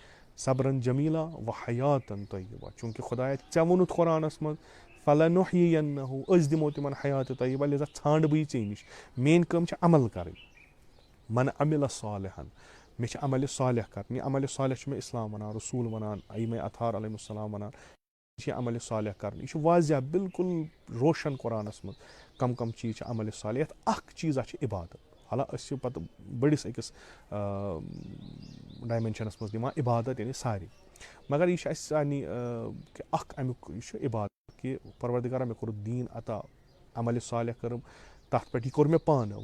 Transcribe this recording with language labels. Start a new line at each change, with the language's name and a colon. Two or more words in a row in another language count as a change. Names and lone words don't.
Arabic: صبرن جمیٖلا و حیاتن طیبہ
Kashmiri: چوٗنٛکہِ خۄدایا ژےٚ ووٚنُتھ قرآنس منٛز فلنحیینہُ أسۍ دِمو تِمن حیاتِ طیبہ لہذا ژھانڈٕ بہٕ یہِ ژےٚ نِش. میٲنۍ کٲم چھِ عمل کَرٕنۍ.
Arabic: من عمل صالحن
Kashmiri: مےٚ چھِ عملہِ صالح کَرٕنۍ. یہِ عملہِ صالح چھُ مےٚ اِسلام وَنان رسوٗل وَنان ائمہ اطہار
Arabic: علیہم السلام
Kashmiri: وَنان یہِ چھِ عملہِ صالح کَرٕنۍ. یہِ چھُ واضح بِلکُل روشن قرآنس منٛز کم کم چیٖز چھِ عملہِ صالح. یَتھ اکھ چیٖزا چھِ عبادت. حالا أسۍ چھِ پتہٕ بٔڑِس أکِس ڈایمینشنس منٛز دِوان عبادت یعنی سارے مگر یہِ چھُ اَسہِ سارنٕے کہِ اکھ امیُک یہِ چھُ عبادت کہِ پروردِگارا مےٚ کوٚرُتھ دیٖن عطا عملہِ صالح کٔرٕم تَتھ پٮ۪ٹھ یہِ کوٚر مےٚ پانہٕ.